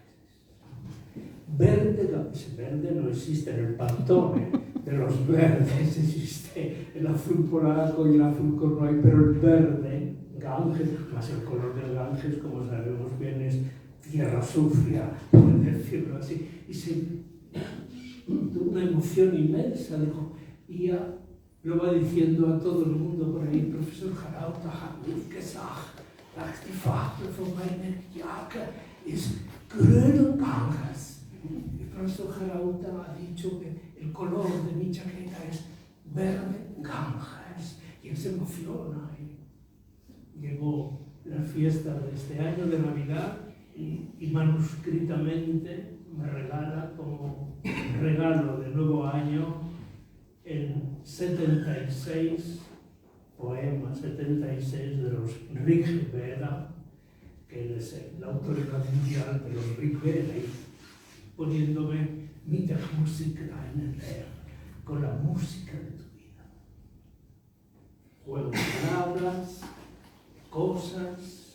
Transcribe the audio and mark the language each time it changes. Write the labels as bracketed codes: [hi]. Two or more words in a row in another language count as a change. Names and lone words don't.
[es] Verde no existe en el Pantone de los verdes, existe el azul polaco y el azul cornoy, pero el verde Ganges, más el color del Ganges, como sabemos bien, es tierra sucia, por decirlo así. Y tuvo una emoción inmensa, dijo, y ya lo va diciendo a todo el mundo por ahí: profesor Jarauta [de] hat nicht gesagt, dass die Farbe von meiner Jacke ist grün Ganges. [es] El profesor Jarauta ha dicho que el color de mi chaqueta es verde Ganges. Y él se emociona. Y llegó la fiesta de este año de Navidad y manuscritamente me regala como regalo de nuevo año en 76 poemas, 76 de los Rigveda, que él es la autoridad mundial de los Rigveda, poniéndome [de] mit der Musik deiner Lehre, [es] con la música de tu vida. Juego de palabras, cosas.